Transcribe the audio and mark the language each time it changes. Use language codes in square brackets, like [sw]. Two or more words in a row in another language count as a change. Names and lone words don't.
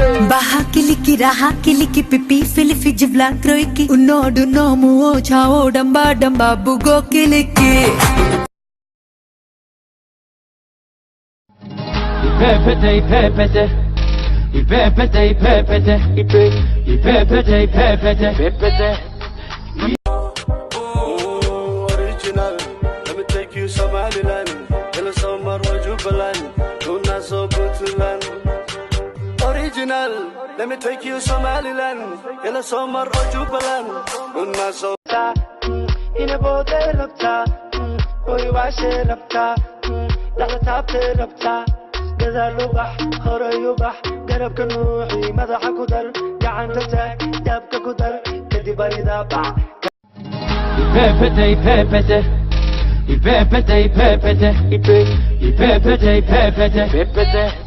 [en] Baha kiliki, raha kiliki, pipi, filifi, jibla, kroiki. Unodu, nomu, o, chao, damba, damba, bugo, kiliki. Ipepete, ipepete, ipepete, ipepete, ipe-, ipepete, ipepete, ipepete. Oh, original. Let me take you Somaliland. Yellow Summer or Jubaland. [so] Luna so [en] Puntland. Original. Let me take you Somaliland. Yellow Summer or Jubaland. [so] Luna so Ina boode rabta, oy waashe rabta, la taabte rabta. Gadaal u bax, horay u bax, garabka nuuxi, madaxa ku dar, gacanta taag, dabka ku dar, kadib barida bax. Ipepete, ipepete, ipepete, ipe-, ipepete, ipepete, ipepete.